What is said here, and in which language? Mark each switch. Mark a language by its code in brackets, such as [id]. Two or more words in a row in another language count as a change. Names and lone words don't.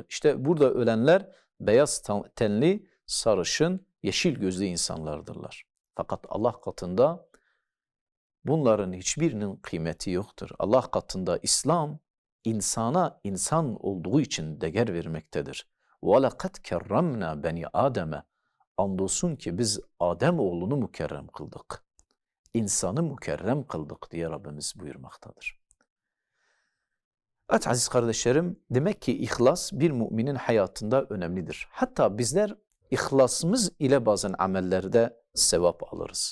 [tr] İşte burada ölenler beyaz tenli, sarışın, yeşil gözlü insanlardırlar. Fakat Allah katında bunların hiçbirinin kıymeti yoktur. Allah katında İslam insana insan olduğu için değer vermektedir. [ar] وَلَقَدْ كَرَّمْنَا بَنِي آدَمَ [tr] Andolsun ki biz Adem oğlunu mükerrem kıldık. İnsanı mükerrem kıldık diye Rabbimiz buyurmaktadır. Evet aziz kardeşlerim, demek ki ihlas bir müminin hayatında önemlidir. Hatta bizler ihlasımız ile bazen amellerde sevap alırız.